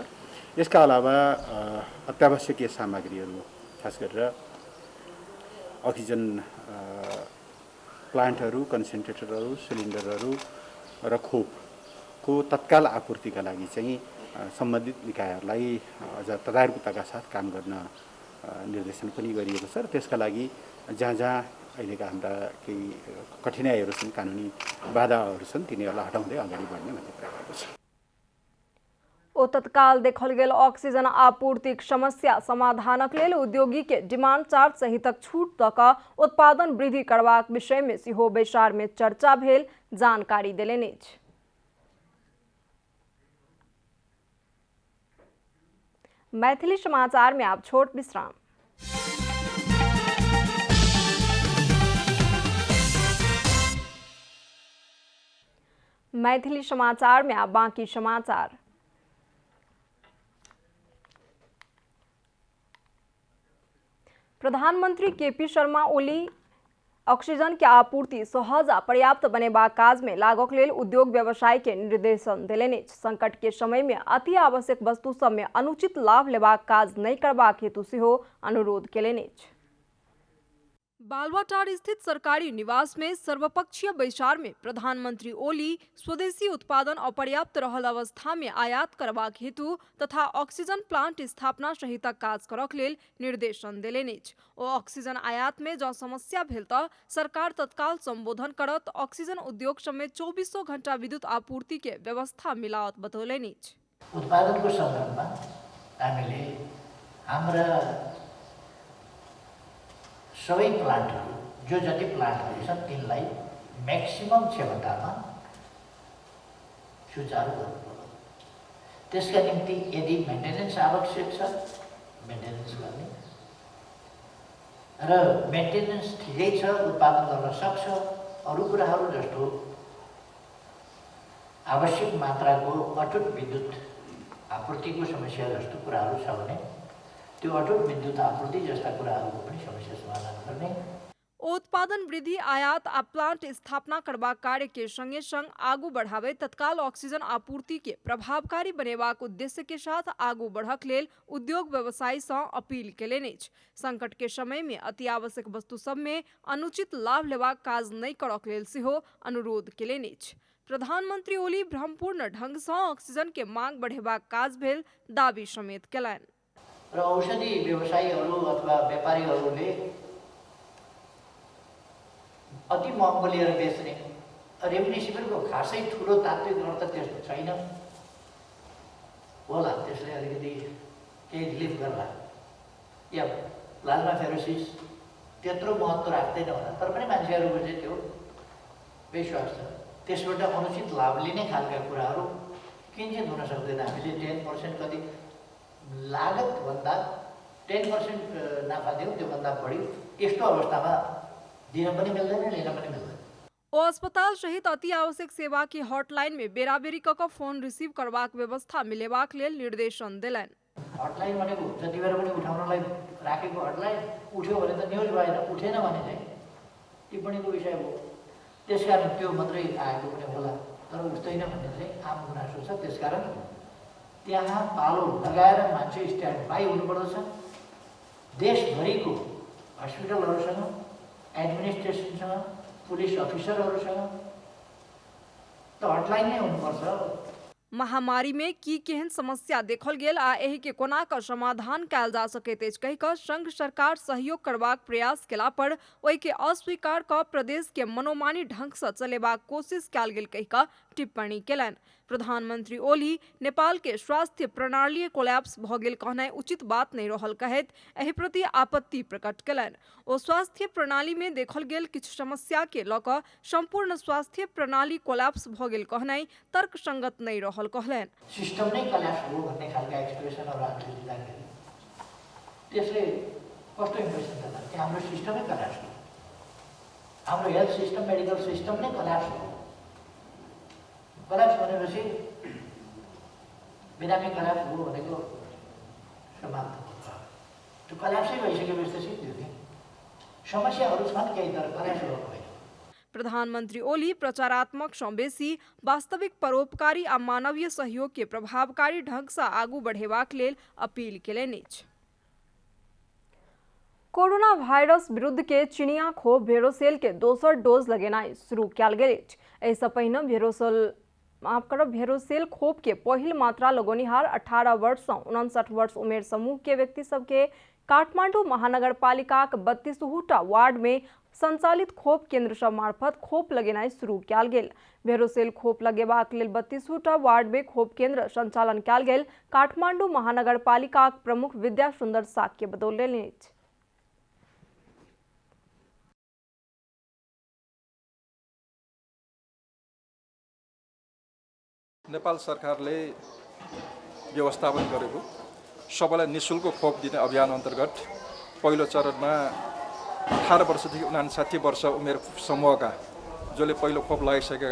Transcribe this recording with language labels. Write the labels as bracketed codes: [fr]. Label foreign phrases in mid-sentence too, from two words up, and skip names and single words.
[ne] यसका अलावा अत्यावश्यकीय सामग्रीहरू खास गरेर [en] oxygen plants, [ne] कन्सेन्ट्रेटरहरू, सिलिन्डरहरू र खोपको तत्काल आपूर्तिका लागि चाहिँ सम्बन्धित निकायहरूलाई अझ तदारुकताका साथ काम गर्न निर्देशन पनि गरिएको छ र त्यसका लागि जहाँ जहाँ अहिलेका हाम्रा केही कठिनाइहरू छन्, कानुनी बाधाहरू छन्, तिनीहरूलाई हटाउँदै अगाडि बढ्ने भन्ने कुरा गरेको छ। [mai] ओ तत्काल देखल गेल ऑक्सीजन आपूर्तिक समस्या समाधानक लेल उद्योगी के [en] demand chart [mai] सहितक छूट दऽ कऽ उत्पादन वृद्धि करबाक विषय में सेहो बैसार में चर्चा भेल, जानकारी देलनि अछि। मैथिली समाचार में आप छोट विश्राम। मैथिली समाचार में आप बाकी समाचार। प्रधानमंत्री केपी शर्मा ओली ऑक्सीजन के आपूर्ति सहज आ पर्याप्त बनेबाक काज में लागक लेल उद्योग व्यवसाय के निर्देशन देलनि अछि। संकट के समय में अति आवश्यक वस्तु सब में अनुचित लाभ लेबाक काज नहीं करबाक हेतु सेहो अनुरोध केलनि अछि। बालुवाटार स्थित सरकारी निवास में सर्वपक्षीय बैसार में प्रधानमंत्री ओली स्वदेशी उत्पादन अपर्याप्त रहल अवस्था में आयात करबाक हेतु तथा [en] oxygen plant [mai] स्थापना सहितक काज करक लेल निर्देशन देलनि अछि। ओ ऑक्सीजन आयात में जँ समस्या भेल तऽ सरकार तत्काल संबोधन करत ऑक्सीजन उद्योग सब में 24 घंटा विद्युत आपूर्ति के व्यवस्था मिलावत बतौलनि अछि। [ne] उत्पादनको सन्दर्भमा हामीले हाम्रा सबै प्लान्टहरू जो जति प्लान्टहरू छन् तिनलाई म्याक्सिमम क्षमतामा सुचारू गर्नुपर्छ। त्यसका निम्ति यदि मेन्टेनेन्स आवश्यक छ मेन्टेनेन्स गर्ने र मेन्टेनेन्स ठिकै छ, उत्पादन गर्न सक्छ, अरू कुराहरू जस्तो आवश्यक मात्राको अटुट विद्युत आपूर्तिको समस्या जस्तो कुराहरू छ भने त्यो अटुट विद्युत आपूर्ति जस्ता कुराहरूको पनि समस्या समाधान गर्ने। [mai] उत्पादन वृद्धि, आयात आ प्लांट स्थापना करबाक कार्य के संगे संग आगू बढ़ावे तत्काल ऑक्सीजन आपूर्ति के प्रभावकारी बनेबाक उद्देश्य के साथ आगू बढ़क लेल उद्योग व्यवसायी सँ अपील केलनि अछि। संकट के समय में अति आवश्यक वस्तु सब में अनुचित लाभ लेबाक काज नहीं करक लेल सेहो अनुरोध केलनि अछि। प्रधानमंत्री ओली भ्रमपूर्ण ढंग सँ ऑक्सीजन के मांग बढ़ेबाक काज भेल दावी समेत केलनि। [ne] र औषधि व्यवसायीहरू अथवा व्यापारीहरूले अति महँगो लिएर बेच्ने रेमडेसिभिरको खासै ठुलो तात्विक अर्थ त्यस्तो छैन होला, त्यसले अलिकति केही रिलिफ गर्ला, या प्लाज्माफेरोसिस त्यत्रो महत्त्व राख्दैन होला, तर पनि मान्छेहरूको चाहिँ त्यो विश्वास छ। त्यसबाट अनुचित लाभ लिने खालका कुराहरू किन्चित हुन सक्दैन। हामीले 10% कति लागतभन्दा 10% नाफा दिउँ, त्योभन्दा बढी यस्तो अवस्थामा दिन पनि मिल्दैन, लिन पनि मिल्दैन। [mai] ओ अस्पताल सहित अति आवश्यक सेवा की हॉटलाइन में बेराबेरी कऽ [en] phone receive [mai] करबाक व्यवस्था मिलेबाक लेल निर्देशन देलनि। [ne] हटलाइन भनेको जति बेर पनि उठाउनलाई राखेको हटलाइन उठ्यो भने त न्युज भएन, उठेन भने चाहिँ टिप्पणीको विषय हो। त्यसकारण त्यो मात्रै आएको पनि होला, तर उठ्दैन भन्ने चाहिँ आम गुनासो छ। त्यसकारण त्यहाँ पालो लगाएर मान्छे [en] stand by [ne] हुनुपर्दछ। देशभरिको हस्पिटलहरूसँग, एडमिनिस्ट्रेसनसँग, पुलिस अफिसरहरूसँग त हटलाइन नै हुनुपर्छ। [mai] महामारी में की केहन समस्या देखल गेल आ एहि के कोना कऽ समाधान कयल जा सकैत अछि कहि कऽ संघ सरकार सहयोग करबाक प्रयास केला पर ओहि के अस्वीकार कऽ प्रदेश के मनोमानी ढंग सँ चलेबाक कोशिश कयल गेल कहि कऽ टिप्पणी केलनि। प्रधानमंत्री ओली नेपाल के स्वास्थ्य प्रणाली कोलैप्स भ गेल कहनाइ उचित बात नहीं रहल कहैत एहि प्रति आपत्ति प्रकट केलनि। ओ स्वास्थ्य प्रणाली में देखल गेल किछु समस्या के लऽ कऽ संपूर्ण स्वास्थ्य प्रणाली कोलैप्स भ गेल कहनाइ तर्कसंगत नहीं रहल कहलनि। [ne] सिस्टम नै कोलैप्स हो भन्ने खालका एक्सप्रेसनहरू हामीले दिँदाखेरि त्यसले कस्तो इम्प्रेसन दिन्छ कि हाम्रो सिस्टमै कोलैप्स हो, हाम्रो [en] health system, medical system [ne] नै कोलैप्स हो। कोलैप्स भनेपछि बिरामी कोलैप्स हो भनेको समाप्त हुन्छ। त्यो कोलैप्सै भइसकेपछि त सिद्धि हुने समस्याहरू छन् केही, तर कोलैप्स भएको होइन। [mai] प्रधानमन्त्री ओली प्रचारात्मकसँ बेसी वास्तविक परोपकारी आ मानवीय सहयोग के प्रभावकारी ढंग सँ आगू बढ़ेबाक लेल अपील केलनि अछि। कोरोना वायरस विरुद्ध के चिनिया खोप भेरोसेल के दोसर डोज लगेनाइ शुरू कयल गेल अछि। एहिसँ पहिने भेरोसेल खोप के पहिल मात्रा लगोनिहार 18 वर्ष सँ 59 वर्ष उमेर समूह के व्यक्ति सबके काठमाडौँ महानगरपालिकाक 32टा वार्ड में संचालित खोप केन्द्र सब मार्फत खोप लगेनाइ शुरू कयल गेल। भेरोसेल खोप लगेबाक लेल 32टा वार्ड में खोप केन्द्र संचालन कयल गेल। काठमाडौँ महानगरपालिकाक प्रमुख विद्या सुन्दर साक्य बतौलनि अछि। [ne] नेपाल सरकारले व्यवस्थापन गरेको सबैलाई निःशुल्क खोप दिने अभियान अन्तर्गत पहिलो चरणमा 18 वर्षदेखि 59 वर्ष उमेर समूहका जसले पहिलो खोप लगाइसकेका